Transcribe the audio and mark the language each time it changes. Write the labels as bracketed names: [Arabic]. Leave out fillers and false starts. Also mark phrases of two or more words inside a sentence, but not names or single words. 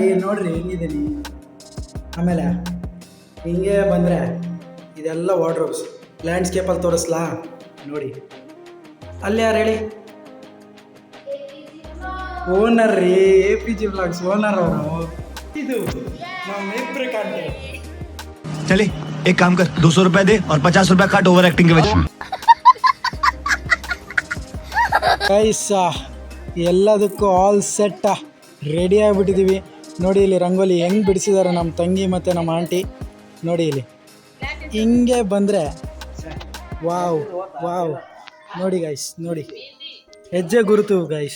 [Kannada] ನೋಡ್ರಿ ಹೆಂಗಿದ್ದೀನಿ. ಆಮೇಲೆ ಹಿಂಗೆ ಬಂದರೆ ಇದೆಲ್ಲ ವಾರ್ಡ್ರೋಬ್ಸ್. ಲ್ಯಾಂಡ್ಸ್ಕೇಪಲ್ಲಿ ತೋರಿಸ್ಲಾ ನೋಡಿ. ಅಲ್ಲಿ ಯಾರು ಹೇಳಿ, ಓನರ್ ರೀ, APG ವ್ಲಾಗ್ಸ್ ಓನರ್ ಅವರು. ಇದು ನಮ್ಮಿಬ್ರು ಕಾಣ್ತೇವೆ. [Hindi] चले एक काम कर, 200 रुपए दे और 50 रुपए काट [English] over acting [Hindi] के वजह से. [Kannada] ಗೈಸ್ ಎಲ್ಲದಕ್ಕೂ [English] all set ready [Kannada] ಆಗಿಬಿಟ್ಟಿದ್ದೀವಿ ನೋಡಿ. ಇಲ್ಲಿ ರಂಗೋಲಿ ಹೆಂಗೆ ಬಿಡಿಸಿದ್ದಾರೆ ನಮ್ಮ ತಂಗಿ ಮತ್ತು ನಮ್ಮ ಆಂಟಿ ನೋಡಿ. ಇಲ್ಲಿ ಹಿಂಗೆ ಬಂದರೆ ವಾವ್ ವಾವ್ ನೋಡಿ ಗೈಸ್, ನೋಡಿ ಹೆಜ್ಜೆ ಗುರುತು ಗೈಸ್.